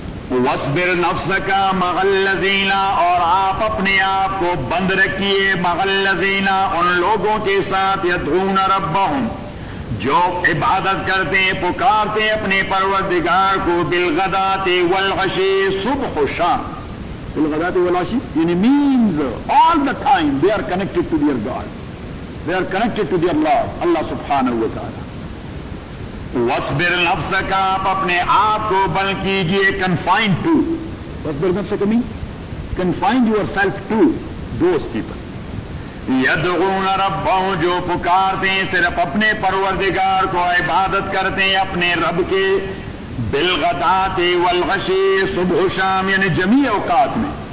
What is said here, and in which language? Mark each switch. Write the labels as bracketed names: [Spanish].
[Arabic] وَاصْبِرْ نَفْسَكَ مَعَ الَّذِينَ, [Urdu] اور آپ اپنے آپ کو بند رکھیے, [Arabic] مَعَ الَّذِينَ, [Urdu] ان لوگوں کے ساتھ, [Arabic] يَدْعُونَ رَبَّهُمْ, [Urdu] جو عبادت کرتے ہیں, پکارتے ہیں اپنے پروردگار کو, [Arabic] بِالْغَدَاتِ وَالْعَشِيِّ, [Urdu] صبح و شام, [Arabic] بِالْغَدَاتِ وَالْعَشِيِّ [Urdu] یعنی [English] means all the time they are connected to their God, they are connected to their Lord, Allah سبحانہ وتعالی. [Arabic] وَاصْبِرْ نَفْسَكَ, [Urdu] آپ اپنے آپ کو بند کیجئے, [English] confine to, [Arabic] وَاصْبِرْ نَفْسَكَ مِنْ, [English] confine yourself to those people, [Arabic] يَدْعُونَ رَبَّهُمْ, [Urdu] جو پکارتے ہیں صرف اپنے پروردگار کو, عبادت کرتے ہیں اپنے رب کے, [Arabic] بِالْغَدَاتِ وَالْعَشِيِّ, [Urdu] صبح و شام یعنی جمیع اوقات میں,